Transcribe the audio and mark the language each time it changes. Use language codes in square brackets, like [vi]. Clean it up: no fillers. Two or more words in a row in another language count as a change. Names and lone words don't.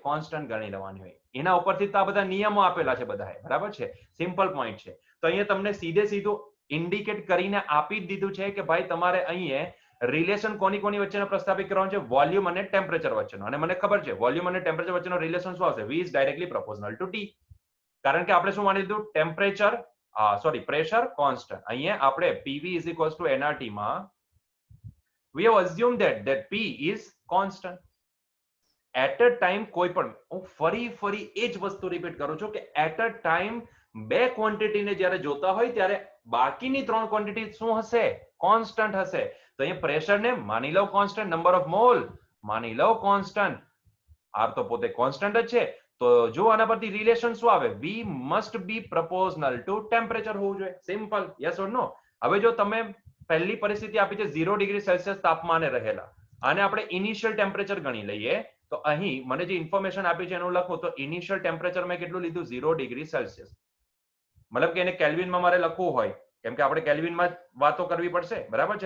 [gu] કોન્સ્ટન્ટ ગણી લેવાની હોય. એના ઉપરથી તો આ બધા નિયમો આપેલા છે બધાએ, બરાબર છે. [en] simple point [gu] છે. તો અહીંયા તમને સીધે સીધું ઇન્ડિકેટ કરીને આપી જ દીધું છે કે ભાઈ તમારે અહીંયા રિલેશન કોની વચ્ચેનો પ્રસ્થાપિત કરવાનો છે? વોલ્યુમ અને ટેમ્પરેચર વચ્ચેનો. અને મને ખબર છે વોલ્યુમ અને ટેમ્પરેચર વચ્ચેનો રિલેશન શું આવશે? [en] V is directly proportional to T. [gu] કારણ કે આપણે શું માની લીધું? [en] temperature pressure constant. [gu] અહીંયા આપણે [en] PV is equals to nRT માં we have assumed that P is constant. at a time [gu] કોઈ પણ, હું ફરી એ જ વસ્તુ રિપીટ કરું છું કે [en] at a time [gu] બે ક્વોન્ટિટીને જ્યારે જોતા હોય ત્યારે બાકીની 3 ક્વોન્ટિટી શું હશે? કોન્સ્ટન્ટ હશે. તો અહીંયા પ્રેશરને માની લો કોન્સ્ટન્ટ, [en] number of mole [gu] માની લો કોન્સ્ટન્ટ, R તો પોતે કોન્સ્ટન્ટ જ છે. તો જો આના પરથી રિલેશન શું આવે? [en] V must be proportional to temperature [gu] હોવું જોઈએ. [en] simple, yes or no? [gu] હવે જો તમે પહેલી પરિસ્થિતિ આપી છે 0 [en] degree Celsius [gu] તાપમાને રહેલા, આને આપણે [en] initial temperature [gu] ગણી લઈએ. તો અહીં મને જે ઇન્ફોર્મેશન આપી છે એનું લખું તો [en] initial temperature [gu] મેં કેટલું લીધું? 0 [en] degree Celsius. [gu] મતલબ કે એને કેલ્વિનમાં મારે લખવું હોય, કેમ કે આપણે કેલ્વિનમાં વાતો કરવી પડશે, બરાબર છે.